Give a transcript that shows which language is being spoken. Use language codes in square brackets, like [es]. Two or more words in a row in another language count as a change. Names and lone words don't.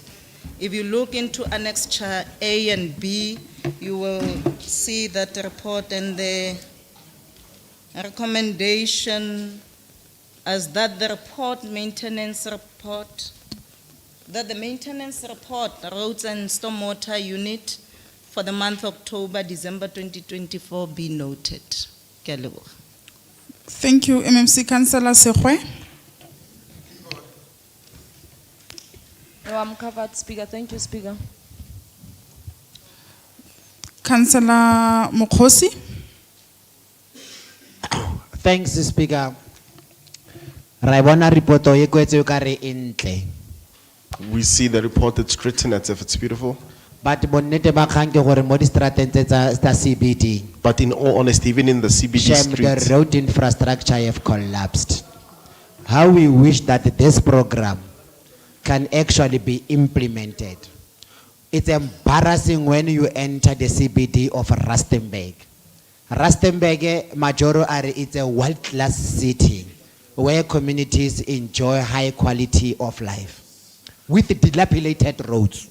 [en] If you look into Annexure A and B, you will see that report and the recommendation as that the maintenance report, roads and stormwater unit for the month October, December 2024 be noted. [tn] Ke a leboga. [en] Thank you, MMC Councillor Sekwe. No, I'm covered, Speaker. Thank you, Speaker. Councillor Mokhosi. Thanks, Speaker. [tn] Raibona reporto ye kwetse yo kare entle. [en] We see the report, it's written as if it's beautiful. [tn] But bonnete ba kgang ke gore mo distrateng tsa CBD. [en] But in all honesty, even in the CBD Shame streets, the road infrastructure have collapsed. How we wish that this program can actually be implemented. It's embarrassing when you enter the CBD of Rustenburg. Rustenburg, Majoro are it's a world-class city where communities enjoy high quality of life with dilapidated roads.